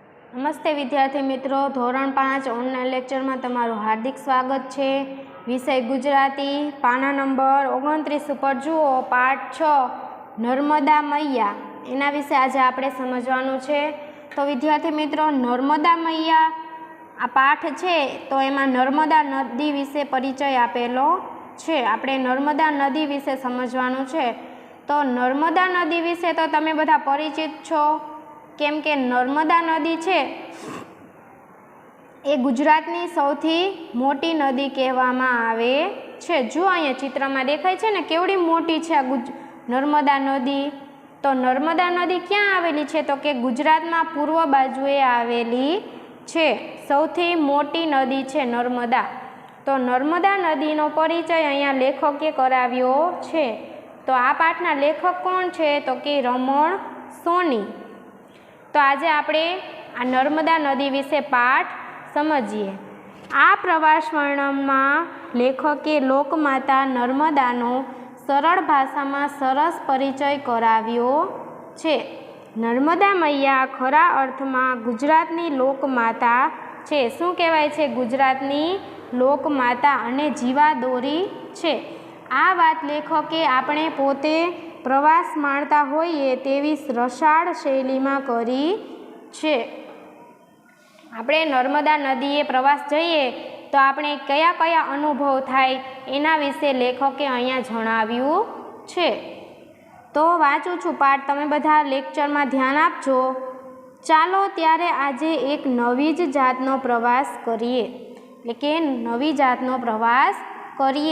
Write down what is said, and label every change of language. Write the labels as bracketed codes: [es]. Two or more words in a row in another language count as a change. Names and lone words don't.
[gu] નમસ્તે વિદ્યાર્થી મિત્રો, ધોરણ 5 ઑનલાઇન લેક્ચર મેં તમારું હાર્દિક સ્વાગત હૈ। વિષય ગુજરાતી, પાના નંબર 29 પર જુઓ, પાઠ 6 નર્મદા મૈયા એના વિશે આજ આપણે સમજવાનું છે। તો વિદ્યાર્થી મિત્રો, નર્મદા મૈયા આ પાઠ છે તો એમાં નર્મદા નદી વિશે પરિચય આપેલો છે। આપણે નર્મદા નદી વિશે સમજવાનું છે। તો નર્મદા નદી વિશે તો તમે બધા પરિચિત છો, કેમ કે નર્મદા નદી છે એ ગુજરાતની સૌથી મોટી નદી કહેવામાં આવે છે। જો અહીંયા ચિત્રમાં દેખાય છે ને કેવડી મોટી છે આ નર્મદા નદી। તો નર્મદા નદી ક્યાં આવેલી છે તો કે ગુજરાતમાં પૂર્વ બાજુએ આવેલી છે। સૌથી મોટી નદી છે નર્મદા। તો નર્મદા નદીનો પરિચય અહીંયા લેખકે કરાવ્યો છે। તો આ પાઠના લેખક કોણ છે તો કે રમણ સોની। તો આજ આપણે આ નર્મદા નદી વિશે પાઠ સમજીએ। આ પ્રવાસ વર્ણનમાં લેખકે લોકમાતા નર્મદાનો સરળ ભાષામાં સરસ પરિચય કરાવ્યો છે। નર્મદા મૈયા ખરા અર્થમાં ગુજરાતની લોકમાતા છે। શું કહેવાય છે? ગુજરાતની લોકમાતા અને જીવાદોરી છે। આ વાત લેખકે આપણે પોતે પ્રવાસ માણતા હોઈએ તેવી રસાળ શૈલીમાં કરી છે। આપણે નર્મદા નદીએ પ્રવાસ જઈએ તો આપણે કયા કયા અનુભવ થાય એના વિશે લેખકે અહીંયા જણાવ્યું છે। તો વાંચું છું પાઠ, તમે બધા લેક્ચરમાં ध्यान આપજો। ચાલો ત્યારે આજે એક નવી જ જાતનો પ્રવાસ કરીએ, એટલે કે નવી જાતનો પ્રવાસ કરીએ।